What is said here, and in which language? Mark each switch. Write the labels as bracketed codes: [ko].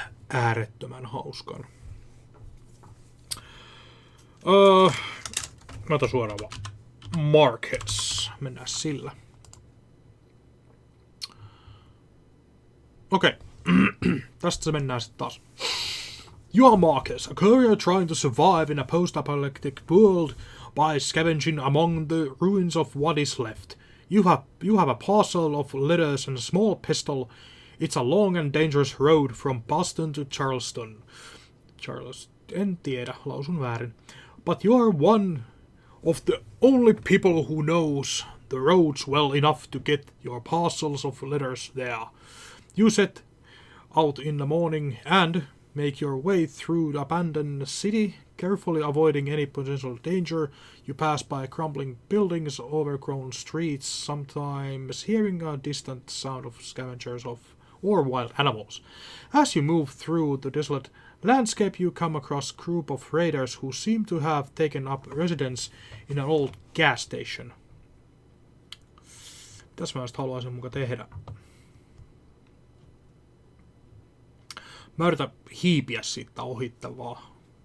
[fi] Äärettömän hauskan. Mä otan suoraan vaan. Marcus. Mennään sillä. Okei. Tästä se mennään sitten taas. [en] You are Marcus, a courier trying to survive in a post-apocalyptic world by scavenging among the ruins of what is left. You have a parcel of letters and a small pistol. It's a long and dangerous road from Boston to Charleston. [fi] En tiedä, lausun väärin. [en] But you are one of the only people who knows the roads well enough to get your parcels of letters there. You set out in the morning and make your way through the abandoned city, carefully avoiding any potential danger. You pass by crumbling buildings, overgrown streets, sometimes hearing a distant sound of scavengers or wild animals. As you move through the desolate landscape, you come across a group of raiders who seem to have taken up residence in an old gas station. [fi] Tässä mä just haluaisin muka tehdä. Mä yritän hiipiä siitä ohittavaa.